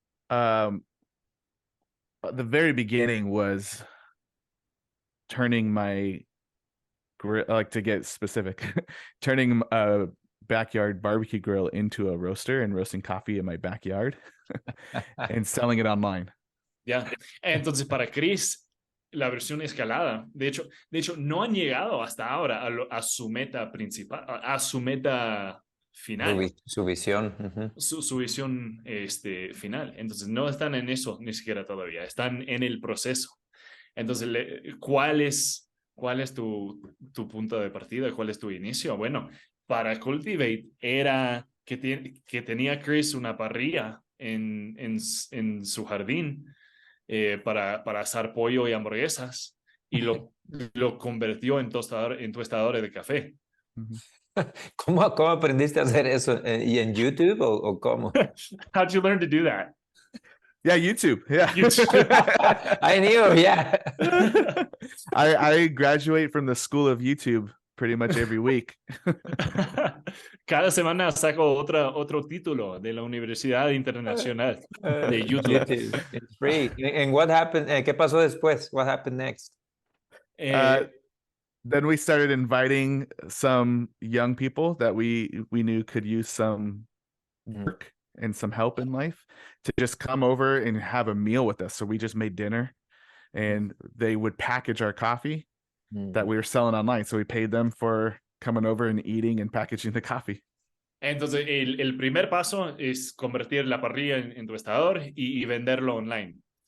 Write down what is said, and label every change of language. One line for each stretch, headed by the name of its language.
English: The very beginning was turning my grill, like, to get specific, turning a backyard barbecue grill into a roaster and roasting coffee in my backyard and selling it online.
Spanish: Ya. Entonces, para Chris, la versión escalada, de hecho, no han llegado hasta ahora a su meta principal, a su meta final. Su visión. Su visión final. Entonces, no están en eso ni siquiera todavía, están en el proceso. Entonces, ¿cuál es tu punto de partida? ¿Cuál es tu inicio? Bueno, para Cultivate era que tenía Chris una parrilla en su jardín para asar pollo y hamburguesas, y lo convirtió en tostadores de café. ¿Cómo aprendiste a hacer eso? ¿Y en YouTube o cómo?
English: How'd you learn to do that? Yeah, YouTube. Yeah. YouTube. I knew, yeah. I graduate from the school of YouTube pretty much every week.
Spanish: Cada semana saco otro título de la Universidad Internacional de YouTube.
English: It's free. And what happened?
Spanish: ¿Qué pasó después?
English: What happened next? Then we started inviting some young people that we knew could use some work and some help in life to just come over and have a meal with us. So we just made dinner, and they would package our coffee that we were selling online. So we paid them for coming over and eating and packaging the coffee.
Spanish: Entonces, el primer paso es convertir la parrilla en tostador y venderlo online.